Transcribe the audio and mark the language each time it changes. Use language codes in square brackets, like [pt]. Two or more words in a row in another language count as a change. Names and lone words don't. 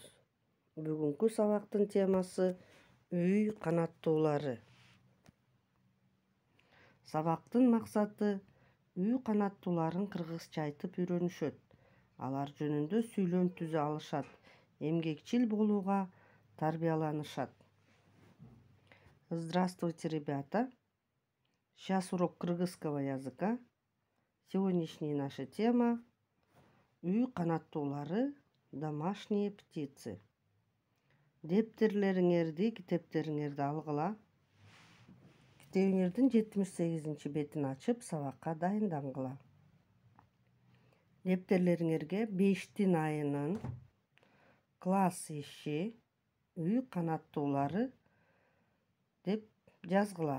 [ky] Бүгүнкү сабактын темасы үй канаттуулары. Сабактын максаты үй канаттууларын кыргызча айтып үйрөнүшөт. Алар жөнүндө сүйлөм түзө алышат, эмгекчил болууга тарбияланышат. [ru] Здравствуйте, ребята! Сейчас урок кыргызского языка. Сегодняшняя наша тема – [ky] үй канаттуулары, [ru] домашние птицы. [ky] Дептерлериңерди, китептериңерди алгыла. Китебиңердин 78 бетин ачып, сабакка дайындангыла. Дептерлериңерге 5 айынын класс иши үй канаттуулары деп жазгыла.